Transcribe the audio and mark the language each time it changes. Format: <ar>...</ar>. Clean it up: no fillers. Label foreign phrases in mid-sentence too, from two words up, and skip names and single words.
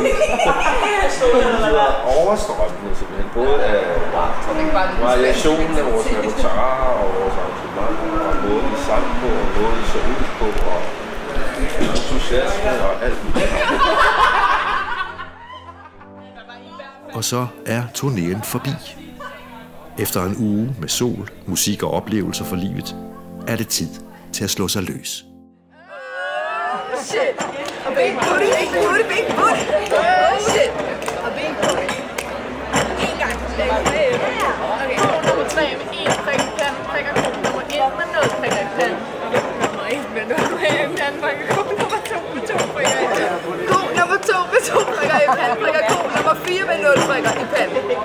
<da>De var overstrømmende simpelthen, både af variationen af vores repertoire og vores arrangementer, og måden I sang på, og måden I så ud på, og entusiasme og alt. Og så er turnéen forbi. Efter en uge med sol, musik og oplevelser for livet, er det tid til at slå sig løs. Shit!</da> <en>A big booty, big booty, big booty! Oh shit! A big booty.</en> <da>En gang. Okay, ko nummer 3 med 1 prik i panden, prikker ko nummer 1 med 0 prikker i panden. Nummer 1 med 0 prikker i panden, prikker ko nummer 2 med 2 prikker i panden. Ko nummer 2 med 2 prikker i panden, prikker ko nummer 4 med 0 prikker i panden.</da>